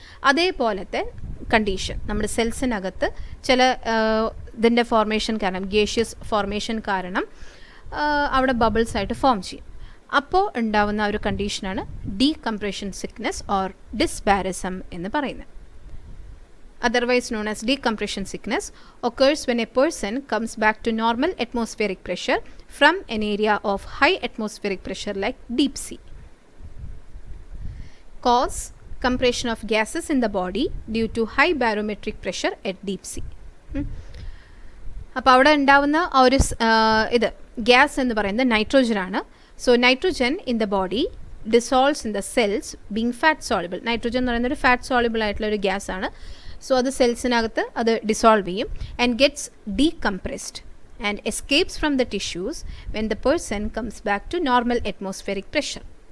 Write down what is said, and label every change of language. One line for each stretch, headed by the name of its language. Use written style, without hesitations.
Malayalam: അതേപോലത്തെ കണ്ടീഷൻ നമ്മുടെ സെൽസിനകത്ത് ചില ഇതിൻ്റെ ഫോർമേഷൻ കാരണം, ഗേഷ്യസ് ഫോർമേഷൻ കാരണം അവിടെ ബബിൾസ് ആയിട്ട് ഫോം ചെയ്യും. അപ്പോൾ ഉണ്ടാവുന്ന ഒരു കണ്ടീഷനാണ് ഡീകംപ്രഷൻ സിക്നെസ് ഓർ ഡിസ്ബാരിസം എന്ന് പറയുന്നത്.
English: Otherwise known as decompression sickness, occurs when a person comes back to normal atmospheric pressure from an area of high atmospheric pressure like deep sea. Cause compression of gases in the body due to high barometric pressure at deep sea.
Malayalam: അപ്പോൾ അവിടെ ഉണ്ടാവുന്ന ആ ഒരു ഇത് gas എന്ന് പറയുന്നത് nitrogen ആണ്.
English: So nitrogen in the body dissolves in the cells being fat soluble.
Malayalam: Nitrogen എന്ന് പറയുന്ന ഒരു ഫാറ്റ് സോളിബിൾ ആയിട്ടുള്ള ഒരു ഗ്യാസ് ആണ്. സോ അത് സെൽസിനകത്ത് അത് ഡിസോൾവ് ചെയ്യും
English: And gets decompressed and escapes from the tissues when the person comes back to normal atmospheric pressure.